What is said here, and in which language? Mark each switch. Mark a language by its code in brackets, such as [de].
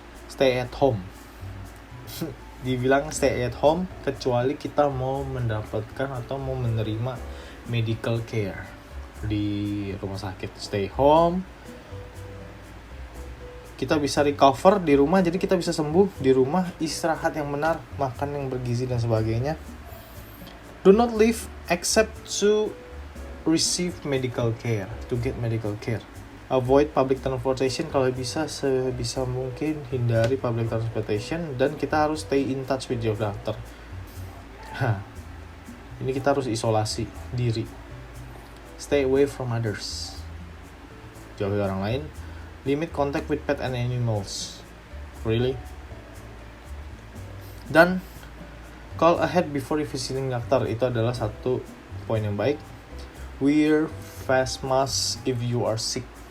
[en] Stay at home. [id] Dibilang [en] stay at home [id] kecuali kita mau mendapatkan atau mau menerima medical care di rumah sakit. [en] Stay home, [id] Kita bisa recover di rumah, jadi kita bisa sembuh di rumah, istirahat yang benar, makan yang bergizi dan sebagainya. [en] Do not leave except to receive medical care, to get medical care. Avoid public transportation, [id] kalau bisa sebisa mungkin hindari [en] public transportation, [id] dan kita harus [en] stay in touch with your doctor. [id] Ini kita harus isolasi diri. [en] Stay away from others. [id] Jauhi orang lain. [en] Limit contact with pet and animals. Really? [id] Dan [en] call ahead before visiting doctor, [id] itu adalah satu poin yang baik. [en] Wear face mask if you are sick.